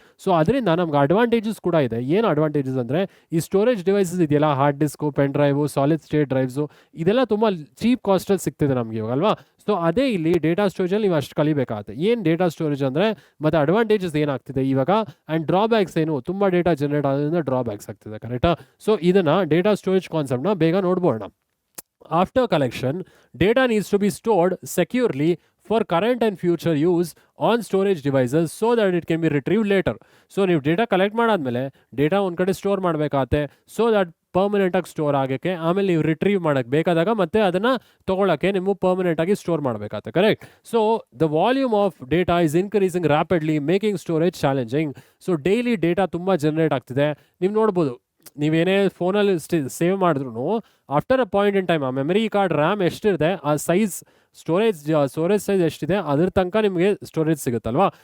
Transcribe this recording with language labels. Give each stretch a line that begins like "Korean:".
Kannada: So ಅದರಿಂದ ನಮ್ಗೆ advantages ಕೂಡ ಇದೆ. ಏನು ಅಡ್ವಾಂಟೇಜಸ್ ಅಂದರೆ ಈ ಸ್ಟೋರೇಜ್ ಡಿವೈಸಸ್ ಇದೆಯಲ್ಲ, hard disk, pen drive, solid state drives, ಇದೆಲ್ಲ ತುಂಬ ಚೀಪ್ ಕಾಸ್ಟಲ್ಲಿ ಸಿಗ್ತಿದೆ ನಮಗೆ ಇವಾಗ ಅಲ್ವಾ. ಸೊ ಅದೇ ಇಲ್ಲಿ ಡೇಟಾ ಸ್ಟೋರೇಜಲ್ಲಿ ನೀವು ಅಷ್ಟು ಕಲಿಬೇಕಾಗುತ್ತೆ. ಏನು ಡೇಟಾ ಸ್ಟೋರೇಜ್ ಅಂದರೆ ಮತ್ತು ಅಡ್ವಾಂಟೇಜಸ್ ಏನಾಗ್ತಿದೆ ಇವಾಗ ಆ್ಯಂಡ್ ಡ್ರಾಬ್ಯಾಕ್ಸ್ ಏನು, ತುಂಬ ಡೇಟಾ ಜನರೇಟ್ ಆಗೋದ್ರಿಂದ ಡ್ರಾಬ್ಯಾಕ್ಸ್ ಆಗ್ತಿದೆ, ಕರೆಕ್ಟಾ? ಸೊ ಇದನ್ನು ಡೇಟಾ ಸ್ಟೋರೇಜ್ ಕಾನ್ಸೆಪ್ಟ್ನ ಬೇಗ ನೋಡ್ಬೋಣ.
English: After collection, data needs to be stored securely for current and future use on storage devices so that it can be retrieved later.
Kannada: So ನೀವು data collect ಮಾಡಾದ್ಮೇಲೆ data ಒಂದು ಕಡೆ store ಮಾಡಬೇಕಾಗತ್ತೆ, so that ಪರ್ಮನೆಂಟಾಗಿ store ಆಗೋಕ್ಕೆ, ಆಮೇಲೆ ನೀವು retrieve ಮಾಡೋಕ್ಕೆ ಬೇಕಾದಾಗ ಮತ್ತೆ ಅದನ್ನು ತೊಗೊಳಕ್ಕೆ ನೀವು ಪರ್ಮನೆಂಟಾಗಿ ಸ್ಟೋರ್ ಮಾಡಬೇಕಾಗತ್ತೆ, correct?
English: So the volume of data is increasing rapidly making storage challenging.
Kannada: So daily data ತುಂಬ ಜನರೇಟ್ ಆಗ್ತಿದೆ. ನೀವು ನೋಡ್ಬೋದು, ನೀವೇನೇ ಫೋನಲ್ಲಿ ಸೇವ್ ಮಾಡಿದ್ರು
English: after a point in time
Kannada: ಆ ಮೆಮರಿ ಕಾರ್ಡ್ ರ್ಯಾಮ್ ಎಷ್ಟಿದೆ ಆ ಸೈಜ್ ಸ್ಟೋರೇಜ್ ಸೈಜ್ ಎಷ್ಟಿದೆ ಅದ್ರ ತನಕ ನಿಮಗೆ ಸ್ಟೋರೇಜ್ ಸಿಗುತ್ತಲ್ವಾ.